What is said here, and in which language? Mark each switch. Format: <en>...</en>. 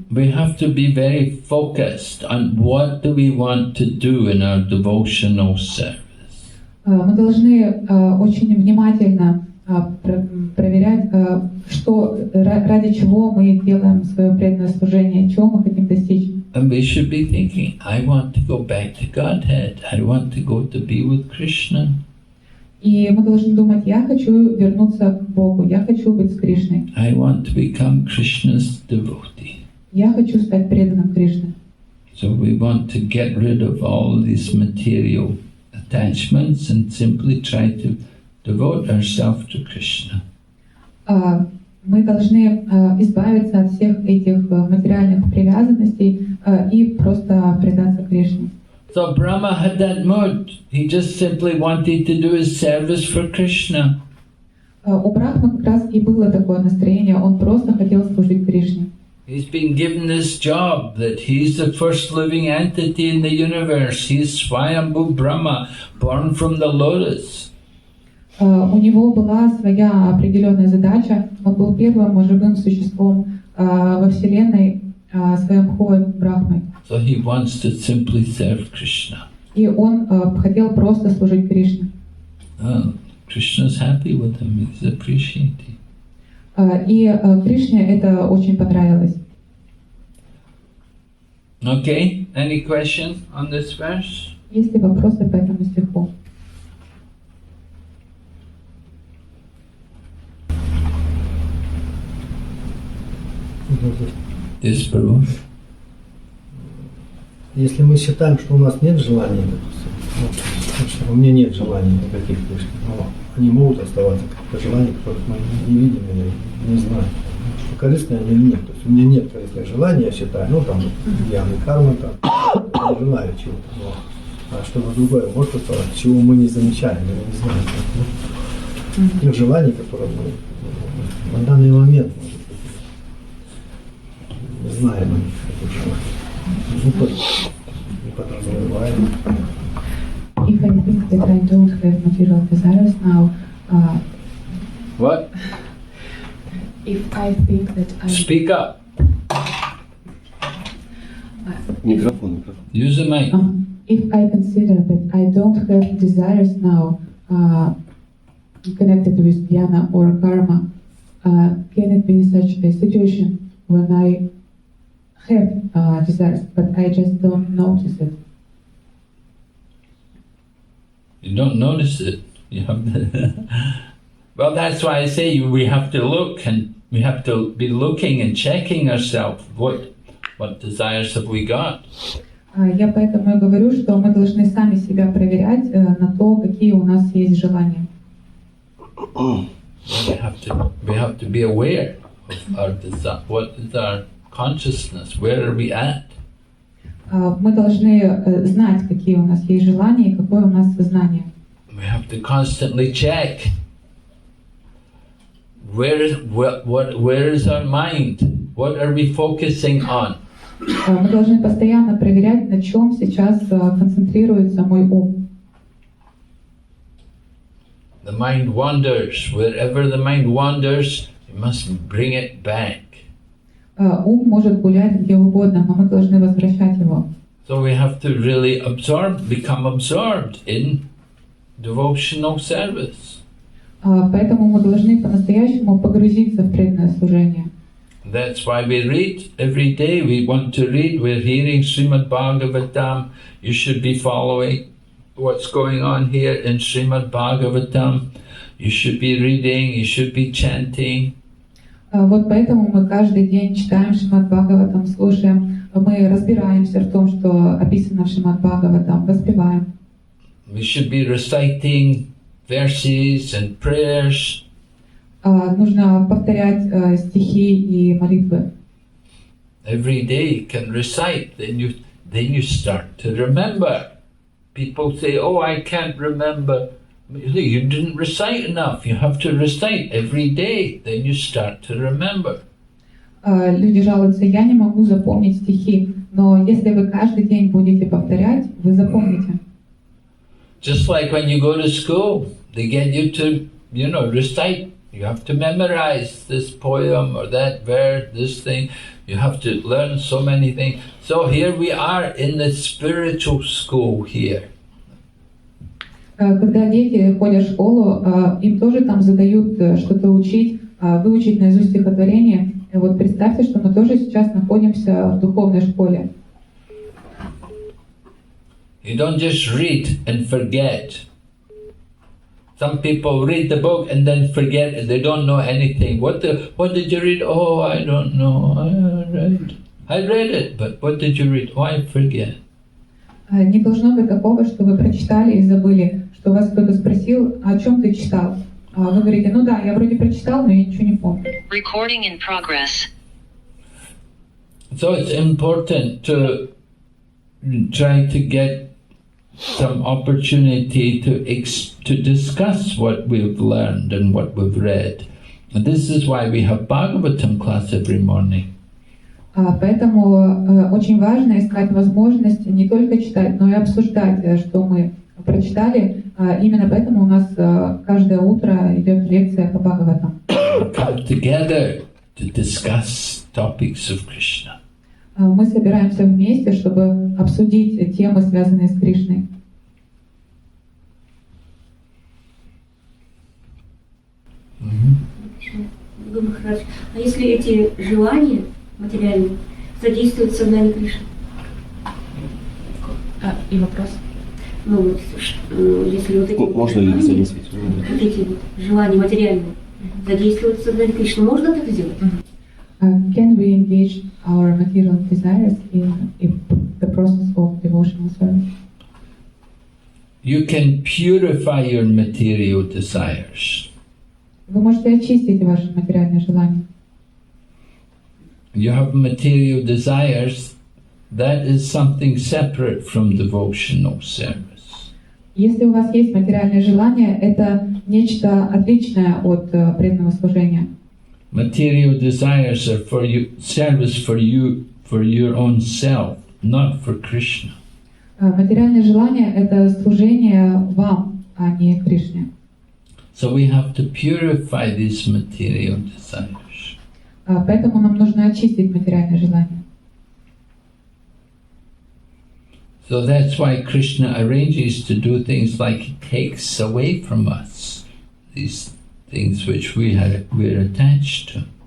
<en>We have to be very focused on what do we want to do in our devotional service.</en> <ru>Мы должны очень внимательно проверять, что, ради чего мы делаем свое преданное служение, чего мы хотим достичь.</ru> <en>And we should be thinking, I want to go back to Godhead. I want to go to be with Krishna.</en> <ru>И мы должны думать, я хочу вернуться к Богу, я хочу быть с Кришной.</ru> <en>I want to become Krishna's devotee.</en> <ru>Я хочу стать преданным Кришне.</ru> <en>So we want to get rid of all these material attachments and simply try to devote ourselves to Krishna.</en> <ru>Мы должны избавиться от всех этих материальных привязанностей и просто предаться Кришне.</ru> <en>So Brahma had that mood. He just simply wanted to do his service for Krishna.</en> <ru>У Брахмы как раз и было такое настроение, он просто хотел служить Кришне.</ru> <en>He's been given this job that he's the first living entity in the universe. He's Swayambhu Brahma, born from the lotus.</en> <ru>У него была своя определенная задача, он был первым живым существом во Вселенной, Сваямбхувой Брахмой.</ru> <en>So he wants to simply serve Krishna.</en> <ru>И он хотел просто служить Кришне.</ru> <en>Krishna's happy with him, he's appreciating.</en> <ru>И Кришне это очень понравилось.</ru> <en>Okay, any question on this verse?</en> <ru>Есть ли вопросы по этому стиху?</ru> <en>Yes, Prabhu.</en> <ru>Если мы считаем, что у нас нет желаний, допустим, что у меня нет желаний никаких, но они могут оставаться как желания, которых мы не видим или не знаем, что корыстные они или нет. То есть у меня нет корыстных желаний, я считаю, ну там явный карма, там, я желаю чего-то, а что-то другое может оставаться, чего мы не замечаем, или не знаем. Тех желаний, которые мы на данный момент, может быть, не знаем о них, этих желаний. Не подразумеваем.</ru> <en>If I think that I don't have material desires now, What? if I think that I Speak up.</en> <ru>Микрофон.</ru> <en>Use the mic. if I consider that I don't have desires now connected with jnana or karma, can it be such a situation when I have desires, but I just don't notice it? You don't notice it. You have to well, that's why I say we have to look and we have to be looking and checking ourselves. What desires have we got?</en> <ru>Я поэтому и говорю, что мы должны сами себя проверять на то, какие у нас есть желания.</ru> <en>We have to be aware of our desire. What is our consciousness? Where are we at?</en> <ru>Мы должны знать, какие у нас есть желания и какое у нас сознание.</ru> <en>We have to constantly check. Where is our mind? What are we focusing on?</en> <ru>Мы должны постоянно проверять, на чем сейчас концентрируется мой ум.</ru> <en>The mind wanders. Wherever the mind wanders, you must bring it back.</en> <ru>Ум может гулять где угодно, но мы должны возвращать его.</ru> <en>So we have to really become absorbed in devotional service.</en> <ru>Поэтому мы должны по-настоящему погрузиться в преданное служение.</ru> <en>That's why we read every day. We want to read. We're hearing Srimad Bhagavatam. You should be following what's going on here in Srimad Bhagavatam. You should be reading. You should be chanting.</en> <ru>Вот поэтому мы каждый день читаем Шримад Бхагаватам, слушаем, мы разбираемся в том, что описано в Шримад Бхагаватам, воспеваем.</ru> <en>We should be reciting verses and prayers.</en> <ru>Нужно повторять стихи и молитвы.</ru> <en>Every day you can recite, then you start to remember. People say, "Oh, I can't remember." You didn't recite enough. You have to recite every day. Then you start to remember.</en> <ru>Люди жалуются, я не могу запомнить стихи, но если вы каждый день будете повторять, вы запомните.</ru> <en>Just like when you go to school, they get you to, recite. You have to memorize this poem or that verse, this thing. You have to learn so many things. So here we are in the spiritual school here.</en> <ru>Когда дети ходят в школу, им тоже там задают что-то учить, выучить наизусть стихотворение. И вот представьте, что мы тоже сейчас находимся в духовной школе.</ru> <en>You don't just read and forget. Some people read the book and then forget. They don't know anything. What did you read? Oh, I don't know. I read it, but what did you read? Oh, I forget.</en> <ru>Не должно быть такого, что вы прочитали и забыли, что вас кто-то спросил, о чем ты читал. Вы говорите, ну да, я вроде прочитал, но я ничего не помню.</ru> <en>Recording in progress. So it's important to try to get some opportunity to discuss what we've learned and what we've read. And this is why we have Bhagavatam class every morning.</en> <ru>Поэтому очень важно искать возможность не только читать, но и обсуждать, что мы прочитали. Именно поэтому у нас каждое утро идет лекция по Бхагаватам.</ru> <en>Come together to discuss topics of Krishna.</en> <ru>Мы собираемся вместе, чтобы обсудить темы, связанные с Кришной. Махарадж, а если эти желания материальные задействуют сознание Кришны? И вопрос? Ну вот, если вот эти Можно ли задействовать? вот эти вот желания материальные задействуют сознание Кришны, можно это сделать?</ru> <en>Can we engage our material desires in the process of devotional service? You can purify your material desires.</en> <ru>Вы можете очистить ваши материальные желания.</ru> <en>You have material desires, that is something separate from devotional service.</en> <ru>Если у вас есть материальные желания, это нечто отличное от преданного служения.</ru> <en>Material desires are for you, service for you, for your own self, not for Krishna.</en> <ru>Материальные желания — это служение вам, а не Кришне.</ru> <en>So we have to purify these material desires.</en> <ru>Поэтому нам нужно очистить материальные желания.</ru> <en>So that's why Krishna arranges to do things like he takes away from us these things which we're attached to.</en>